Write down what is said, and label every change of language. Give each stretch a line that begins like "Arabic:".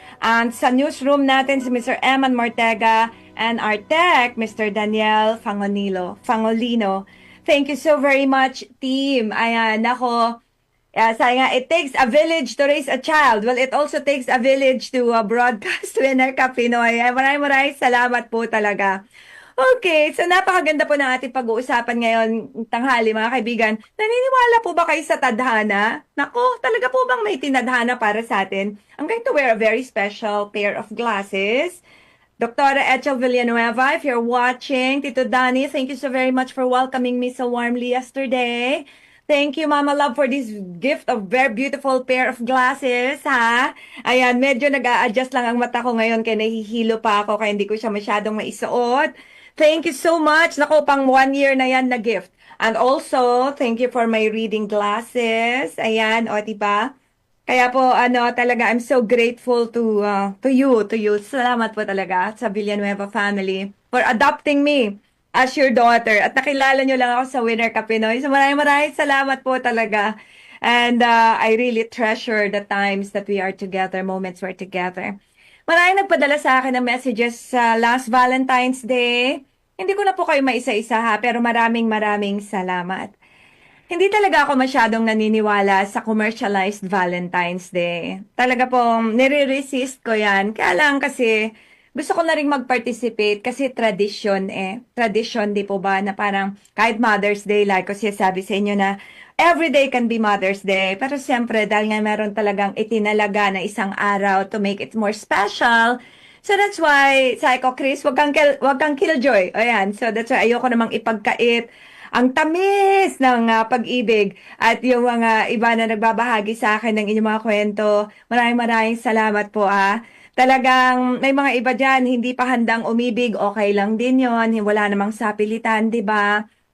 English: And sa newsroom natin, si Mr. Eman Mortega, and our tech, Mr. Daniel Fangolino. Thank you so very much, team.
Filipino: Ayan, ako, sabi nga,
English: it takes a village to raise a child. Well, it also takes a village to broadcast Winner Ka Pinoy.
Filipino: Maraming salamat po talaga. Okay, so napakaganda po ng ating pag-uusapan ngayon tanghali, mga kaibigan. Naniniwala po ba kayo sa tadhana? Nako, talaga po bang may tinadhana para sa atin?
English: I'm going to wear a very special pair of glasses. Dr. Echel Villanueva, if you're watching, Tito Danny, thank you so very much for welcoming me so warmly yesterday. Thank you, Mama Love, for this gift of very beautiful pair of glasses, ha?
Filipino: Ayan, medyo nag-a-adjust lang ang mata ko ngayon kaya nahihilo pa ako kaya hindi ko siya masyadong maisuot.
English: Thank you so much.
Filipino: Naku, pang 1 year na yan na gift.
English: And also, thank you for my reading glasses.
Filipino: Ayan, o, diba? Kaya po, talaga,
English: I'm so grateful to you.
Filipino: Salamat po talaga sa Villanueva family for adopting me as your daughter. At nakilala nyo lang ako sa Winner Ka Pinoy. So maraming salamat po talaga.
English: And I really treasure the times that we are together, moments we're together.
Filipino: Maraming nagpadala sa akin ng messages sa last Valentine's Day. Hindi ko na po kayo maisa-isa ha, pero maraming salamat. Hindi talaga ako masyadong naniniwala sa commercialized Valentine's Day. Talaga pong nire-resist ko yan. Kaya lang kasi gusto ko na rin mag-participate kasi tradition eh. Tradition di po ba na parang kahit Mother's Day, like ko sabi sa inyo na
English: every day can be Mother's Day.
Filipino: Pero siyempre dahil nga meron talagang itinalaga na isang araw
English: to make it more special. So that's why,
Filipino: sabi ko, Chris, wag kang killjoy. Ayan,
English: so that's why
Filipino: ayoko namang ipagkait ang tamis ng pag-ibig at yung mga iba na nagbabahagi sa akin ng inyong mga kwento. Maraming salamat po Talagang may mga iba dyan, hindi pa handang umibig, okay lang din yon, wala namang sapilitan, di ba?